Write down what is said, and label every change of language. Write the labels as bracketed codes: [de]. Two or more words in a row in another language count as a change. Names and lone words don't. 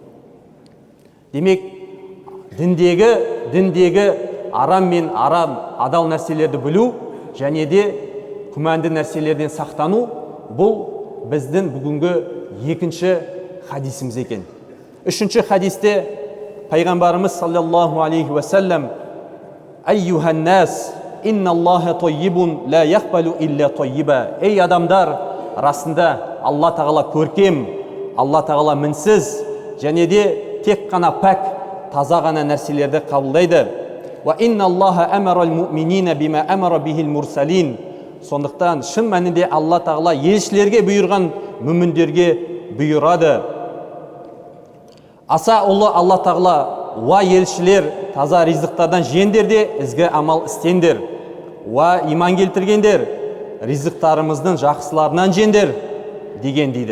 [kk] Демек, діндегі арам мен арам адал нәрселерді білу және де күмәнді нәрселерден сақтану бұл біздің бүгінгі екінші хадисіміз екен. Үшінші хадисте пайғамбарымыз [ar] صلى الله عليه وسلم أيها الناس إن الله طيب لا يقبل إلا طيبا». [kk] Ей адамдар, расында Алла тағала көркем, Алла тағала мінсіз, және де тек қана пәк, таза ғана нәрселерді қабылдайды. [ar] «وإن الله أمر المؤمنين بما أمر به المرسلين». [kk] Сондықтан шын мәнінде Алла тағала елшілерге бұйырған мүміндерге бұйырады. Аса ұлы Алла тағала: «Ва елшілер, таза ризықтардан жеңдер де ізгі амал істендер. Ва иман келтіргендер, ризықтарымыздың жақсыларынан жеңдер» деген дейді.